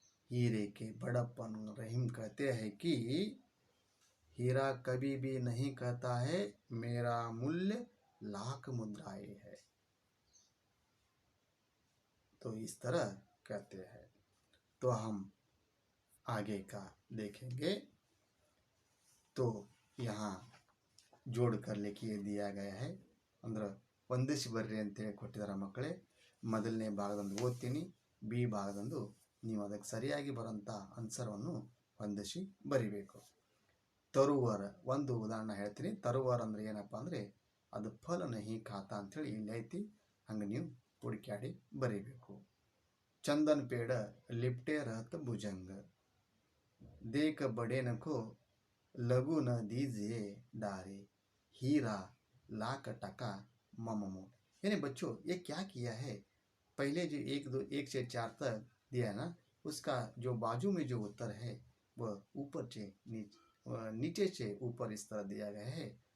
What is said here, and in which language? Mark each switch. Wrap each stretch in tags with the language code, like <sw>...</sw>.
<hi>हीरे के बड़प्पन रहीम कहते हैं कि हीरा कभी भी नहीं कहता है मेरा मूल्य लाख मुद्राएं है। तो इस तरह कहते हैं। तो हम आगे का देखेंगे। तो यहाँ जोड़ कर लिखिए दिया गया है।</hi> <kn>ಅಂದ್ರೆ ಒಂದಿಸಿ ಬರ್ರಿ ಅಂತೇಳಿ ಕೊಟ್ಟಿದ್ದಾರೆ ಮಕ್ಕಳೇ। ಮೊದಲನೇ ಭಾಗದಂದು ಓದ್ತೀನಿ, ಬಿ ಭಾಗದಂದು ನೀವು ಅದಕ್ಕೆ ಸರಿಯಾಗಿ ಬರೋಂಥ ಆನ್ಸರನ್ನು ಹೊಂದಿಸಿ ಬರಿಬೇಕು. ತರುವರ ಒಂದು ಉದಾಹರಣೆ ಹೇಳ್ತೀನಿ. ತರುವರ ಅಂದರೆ ಏನಪ್ಪ ಅಂದರೆ ಅದು</kn> <hi>ಫಲ ನಹಿ ಖಾತಾ</hi> <kn>ಅಂಥೇಳಿ ಇಲ್ಲಿ ಐತಿ, ಹಂಗೆ ನೀವು ಹುಡುಕ್ಯಾಡಿ ಬರಿಬೇಕು.</kn> <hi>चंदन पेड़ लिपटे रहत भुजंग, देख बड़े न को लघु न दीजिए डारे, हीरा लाख टका मममो। यानी बच्चों ये क्या किया है? पहले जो 1 से 4 तक दिया ना, उसका जो बाजू में जो उत्तर है वह ऊपर से नीचे से ऊपर इस तरह दिया गया है।</hi>